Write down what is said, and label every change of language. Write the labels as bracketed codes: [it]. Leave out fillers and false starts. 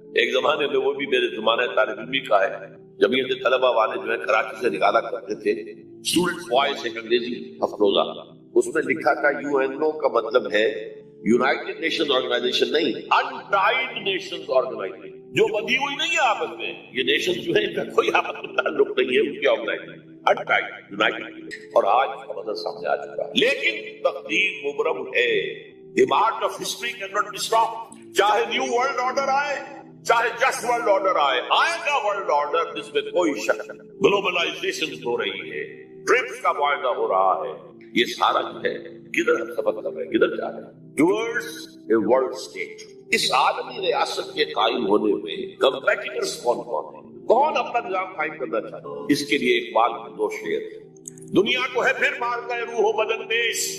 [ur] ایک زمانے میں, وہ بھی میرے زمانے طالب علمی کا ہے, جمعیت طلبہ والے جو ہے کراچی سے نکالا کرتے تھے اسٹوڈنٹ وائس, ایک انگریزی افروزہ, اس میں لکھا تھا یو این او کا مطلب ہے یونائٹڈ نیشنز آرگنائزیشن نہیں, انٹائڈ نیشنز آرگنائزیشن, جو بندھی ہوئی نہیں ہے آپس میں. یہ نیشن جو ہے ان کا کوئی آپس میں تعلق نہیں ہے, ان کی آرگنائزیشن انٹائڈ یونائٹڈ. اور آج کا مطلب سامنے آ چکا ہے, لیکن تقدیر مبرم ہے. [en] The march of history cannot be stopped. [ur] چاہے نیو ورلڈ آرڈر آئے, چاہے جسٹ ورلڈ آرڈر آئے, آئے گا ورلڈ آرڈر, جس میں کوئی شک نہیں. گلوبلائزیشن ہو رہی ہے, ٹرپس کا معاہدہ ہو رہا ہے, یہ سارا جو ہے کدھر ہم سبق کر رہے ہیں, کدھر جا رہے ہیں؟ [en] Towards a world state. [ur] اس عالمی ریاست کے قائم ہونے میں کمپیٹیٹرز کون کون ہیں، کون اپنا نظام قائم کرنا چاہتا ہے؟ اس کے لیے اقبال کے دو شعر ہیں۔ دنیا کو ہے پھر مارکہ روح و بدن پیش،